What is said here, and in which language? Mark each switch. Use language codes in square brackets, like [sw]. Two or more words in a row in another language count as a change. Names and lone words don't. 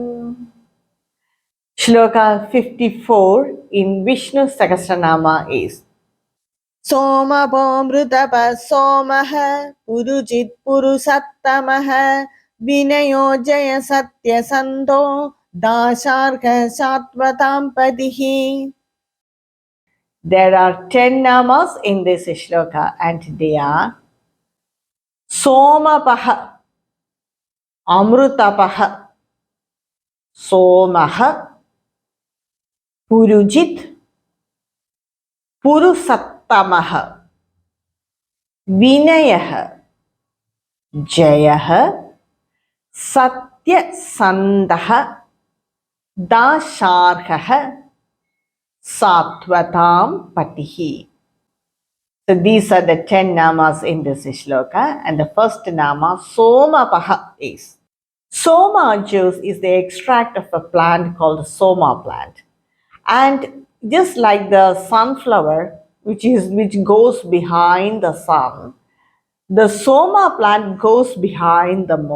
[en] Shloka 54 in Vishnu Sahasranama is [sa] Somapomrutapa Somaha Purujit Purusattamah Vinayo Jaya Satya Santo Dasharka Satvatam Padihi. [en] There are 10 namas in this shloka and they are [sa] Somapaha, Amrutapaha, Somaha, Purujit, Purusattamaha, Vinayah, Jayah, Satya Sandaha, Dasharkah, Satvatam Patihi. [en] So these are the 10 namas in this shloka, and the first nama, Somapaha, is Soma juice is the extract of a plant called the Soma plant. And just like the sunflower, which goes behind the sun, the Soma plant goes behind the moon.